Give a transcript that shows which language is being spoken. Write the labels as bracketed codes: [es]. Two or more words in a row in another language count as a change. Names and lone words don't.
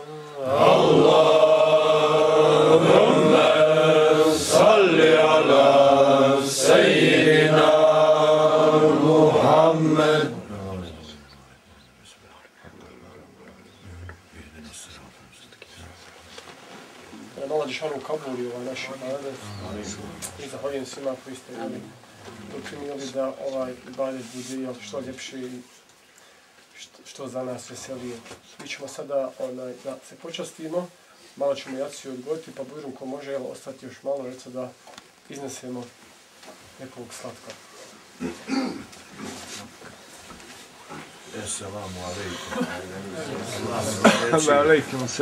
[ar] اللهم صل على سيدنا محمد. [bs] Allah Đešanu kabuli ovaj naš ibadet i zahvaljujem svima koji ste učinili da ovaj ibadet bude što ljepši i što za nas veselije. Mi ćemo sada da se počastimo, malo ćemo jaciju odgojiti, pa budem ko može ostati još malo reca da iznesemo nekog slatka. [ar] السلام عليكم. Alaikum.